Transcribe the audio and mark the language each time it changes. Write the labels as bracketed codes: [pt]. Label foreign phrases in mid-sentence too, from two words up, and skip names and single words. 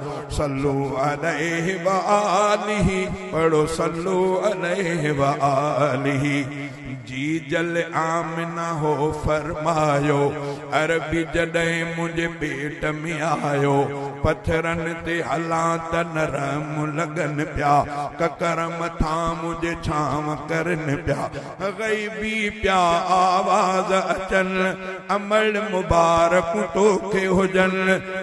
[ar] صلو علیہ وآلہ، پڑھو صلو علیہ وآلہ۔ [sd] جی جل آمنہ ہو فرمايو، عربي جڏهن منهنجي پيٽ ۾ آيو، پٿرن تي هلان ته نرم لڳن پيا، ڪڪر مٿان منهنجي ڇانو ڪرن پيا۔ غيبي پيا آواز اچن، عمل مبارڪ توکي هجن.